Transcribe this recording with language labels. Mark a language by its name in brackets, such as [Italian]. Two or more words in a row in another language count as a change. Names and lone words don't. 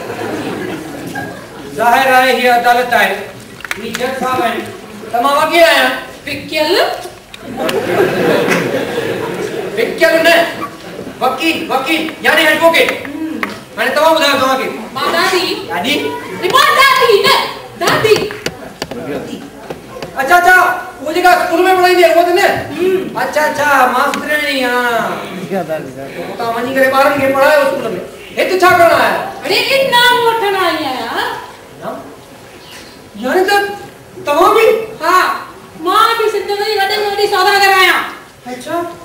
[Sindhi] ज़ाहिर आहे हीअ अदालत आहे ही जज साहब आहिनि त मां वकील आहियां। विकियल विकियल न वकील यानी एडवोकेट। हाणे तव्हां ॿुधायो तव्हांखे। मां दादी दादी मां दादी न दादी। अच्छा वो जेका स्कूल में पढ़ाईंदी आहे उहो त न? अच्छा मास्टराणी। हां तव्हां वञी करे ॿारनि खे पढ़ायो स्कूल में। हिते छा करणो आहे? अरे इनाम वठण आई आहियां। यानी त तव्हां बि? हा मां बि सिंधियत जी वॾे में वॾी सौदागर आहियां।